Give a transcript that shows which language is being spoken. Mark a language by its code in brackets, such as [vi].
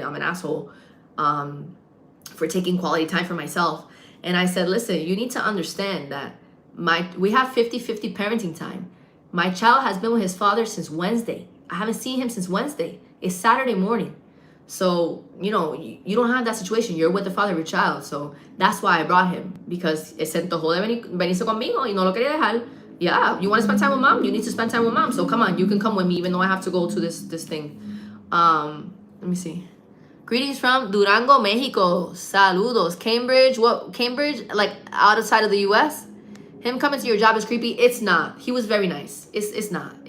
[en] I'm an asshole for taking quality time for myself. And I said, listen, you need to understand that we have 50-50 parenting time. My child has been with his father since Wednesday. I haven't seen him since Wednesday. It's Saturday morning. So, you don't have that situation. You're with the father of your child. So that's why I brought him, because [es] se antojó de venirse conmigo y no lo quería dejar. [en] Yeah, you want to spend time with mom? You need to spend time with mom. So come on, you can come with me, even though I have to go to this thing. Let me see. Greetings from Durango, Mexico. [es] Saludos. [en] Cambridge, like outside of the US? Him coming to your job is creepy. It's not. He was very nice. It's not.